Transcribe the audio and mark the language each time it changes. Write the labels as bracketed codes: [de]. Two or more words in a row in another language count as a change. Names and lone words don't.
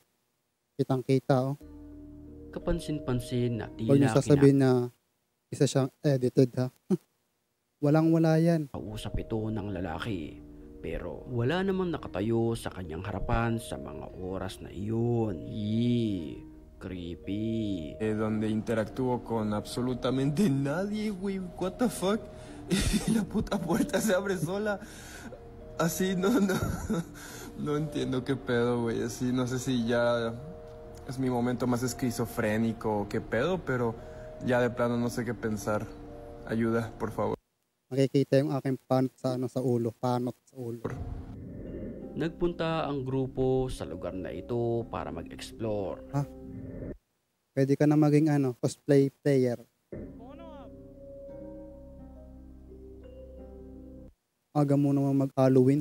[tl] Kitang-kita oh. Kapansin-pansin na Huwag niyo sasabihin na isa siyang edited ha. Walang-wala yan. Kausap ito ng lalaki pero wala namang nakatayo sa kanyang harapan sa mga oras na iyon. Creepy. [es] Donde interactúo con absolutamente nadie, güey. [en] What the fuck? [es] Y la puta puerta se abre sola. Así, no. No entiendo qué pedo, güey. Así, no sé si ya es mi momento más esquizofrénico o qué pedo, pero ya de plano no sé qué pensar. Ayuda, por favor. [tl] Makikita yung aking panot sa ulo. Nagpunta ang grupo sa lugar na ito para mag-explore. Pwede ka na maging [en] cosplay player. [tl] Aga mo naman mag-Halloween.